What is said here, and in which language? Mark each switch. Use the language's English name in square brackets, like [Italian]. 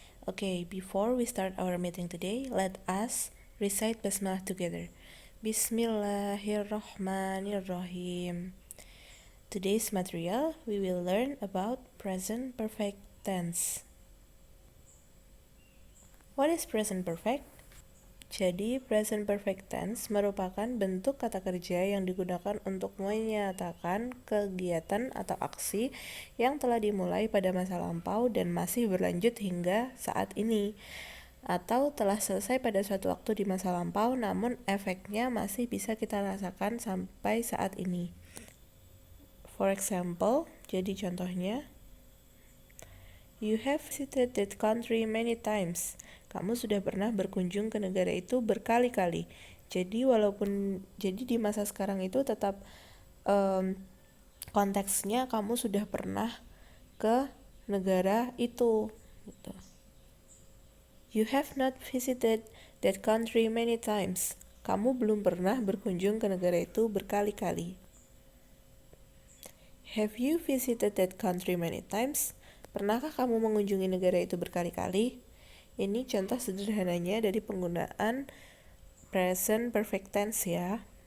[English] Okay, before we start our meeting today, let us recite basmalah together. [Arabic] Bismillahirrahmanirrahim. [English] Today's material, we will learn about present perfect tense. What is present perfect? [Indonesian] Jadi, present perfect tense merupakan bentuk kata kerja yang digunakan untuk menyatakan kegiatan atau aksi yang telah dimulai pada masa lampau dan masih berlanjut hingga saat ini, atau telah selesai pada suatu waktu di masa lampau namun efeknya masih bisa kita rasakan sampai saat ini. [English] For example, [Indonesian] jadi contohnya, [English] you have visited that country many times. [Indonesian] Kamu sudah pernah berkunjung ke negara itu berkali-kali. Jadi di masa sekarang itu tetap konteksnya kamu sudah pernah ke negara itu. Gitu. [English] You have not visited that country many times. [Indonesian] Kamu belum pernah berkunjung ke negara itu berkali-kali. [English] Have you visited that country many times? [Indonesian] Pernahkah kamu mengunjungi negara itu berkali-kali? Ini contoh sederhananya dari penggunaan present perfect tense ya.